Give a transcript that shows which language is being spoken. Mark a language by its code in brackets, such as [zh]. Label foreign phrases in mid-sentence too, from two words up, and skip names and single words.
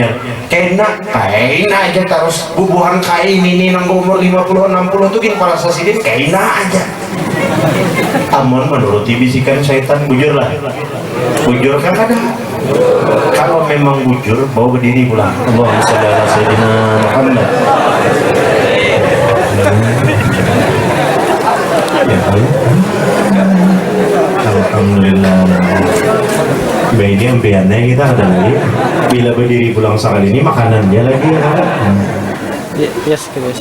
[bjn] Kain aja terus bubuhan kain ini nang umur 50-60 tuh gini para sasidin. Kain aja. Amun menuruti bisikan syaitan, bujurlah. Bujur kan ada. Kalau memang bujur, bawa berdiri pulang. [ar] اللهم صل على سيدنا محمد. Alhamdulillah. [bjn] Baiknya impiannya kita ada lagi. Bila berdiri pulang sekali ini makanannya lagi ya. [en] Yes, guys.